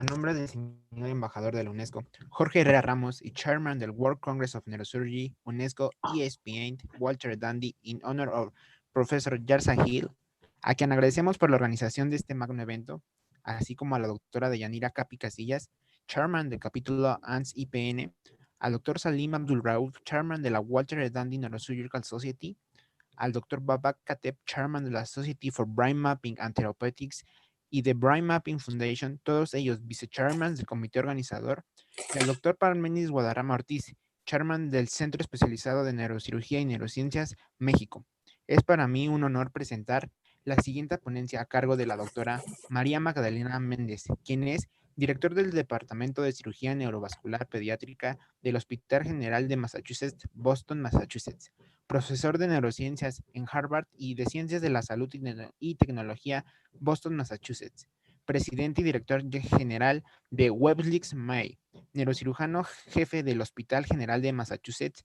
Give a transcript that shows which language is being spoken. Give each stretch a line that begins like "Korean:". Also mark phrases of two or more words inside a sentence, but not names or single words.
Spanish: A nombre del señor embajador de la UNESCO, Jorge Herrera Ramos, y Chairman del World Congress of Neurosurgery, UNESCO ASPNet, Walter Dandy,
English: in honor of
Spanish: Professor Yaşargil, a quien agradecemos por la organización de este magno evento, así como a la doctora Deyanira Capi Casillas, Chairman del capítulo ANS IPN, al doctor Salim Abdul Rauf, Chairman de la Walter Dandy Neurosurgical Society, al Dr. Babak Kateb, Chairman de la Society for Brain Mapping and Therapeutics y de Brain Mapping Foundation, todos ellos vice-chairmans del comité organizador, y al Dr. Méndez Guadarrama Ortiz, Chairman del Centro Especializado de Neurocirugía y Neurociencias, México. Es para mí un honor presentar la siguiente ponencia a cargo de la doctora María Magdalena Méndez, quien es director del Departamento de Cirugía Neurovascular Pediátrica del Hospital General de Massachusetts, Boston, Massachusetts, profesor de neurociencias en Harvard y de ciencias de la salud y tecnología, Boston, Massachusetts, presidente y director general de Weblix May, neurocirujano jefe del Hospital General de Massachusetts.